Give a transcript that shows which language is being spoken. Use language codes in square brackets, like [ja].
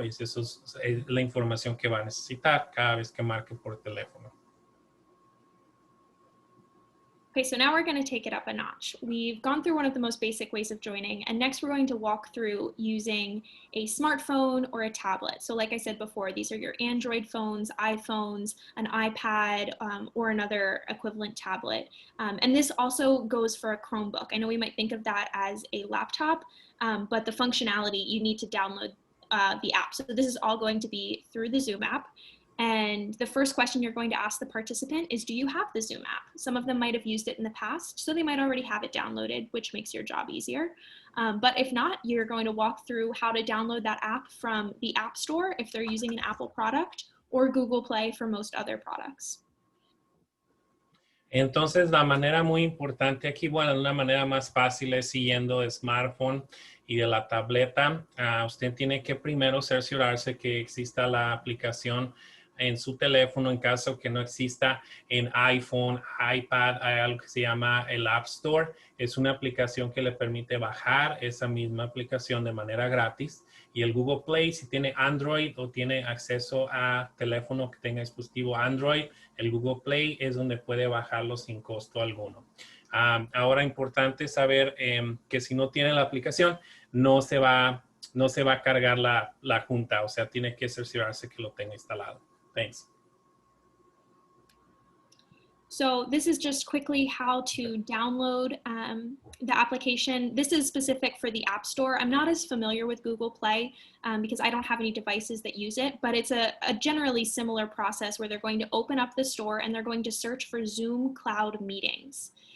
[es] Eso es la información que va a necesitar cada vez que marque por teléfono. [en] Okay, so now we're going to take it up a notch. We've gone through one of the most basic ways of joining, and next we're going to walk through using a smartphone or a tablet. So like I said before, these are your Android phones, iPhones, an iPad, or another equivalent tablet. And this also goes for a Chromebook. I know we might think of that as a laptop, but the functionality, you need to download the app. So this is all going to be through the Zoom app. And the first question you're going to ask the participant is, do you have the Zoom app? Some of them might have used it in the past, so they might already have it downloaded, which makes your job easier. But if not, you're going to walk through how to download that app from the App Store if they're using an Apple product, or Google Play for most other products. [es] Entonces, la manera muy importante aquí, bueno, una manera más fácil es siguiendo el smartphone y de la tableta. Usted tiene que primero cerciorarse que exista la aplicación en su teléfono. En caso que no exista en iPhone, iPad, hay algo que se llama el App Store. Es una aplicación que le permite bajar esa misma aplicación de manera gratis. Y el Google Play, si tiene Android o tiene acceso a teléfono que tenga dispositivo Android, el Google Play es donde puede bajarlo sin costo alguno. Ahora, importante saber que si no tiene la aplicación, no se va a cargar la junta. O sea, tiene que cerciorarse que lo tenga instalado. [en] Thanks. So this is just quickly how to download the application. This is specific for the App Store. I'm not as familiar with Google Play because I don't have any devices that use it, but it's a generally similar process where they're going to open up the store and they're going to search for Zoom Cloud Meetings.